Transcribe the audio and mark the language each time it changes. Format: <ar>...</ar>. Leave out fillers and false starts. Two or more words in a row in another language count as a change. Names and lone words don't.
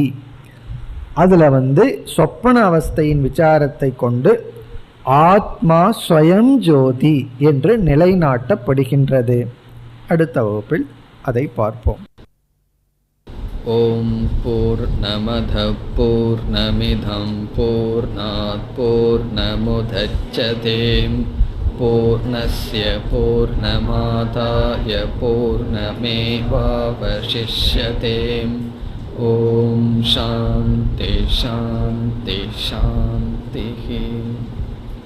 <ta>அதுல சொப்பன அவஸ்தையின் விசாரத்தை கொண்டு ஆத்மா ஸ்வயம் ஜோதி என்று நிலைநாட்டப்படுகின்றது. அடுத்த வகுப்பில் அதை பார்ப்போம்.</ta> <sa>ॐ पूर्णमद पूर्णमिदं पूर्णात् पूर्णमुदच्यते पूर्णस्य पूर्णमादाय पूर्णमेवावशिष्यते. ॐ शान्ति शान्ति शान्ति.</sa>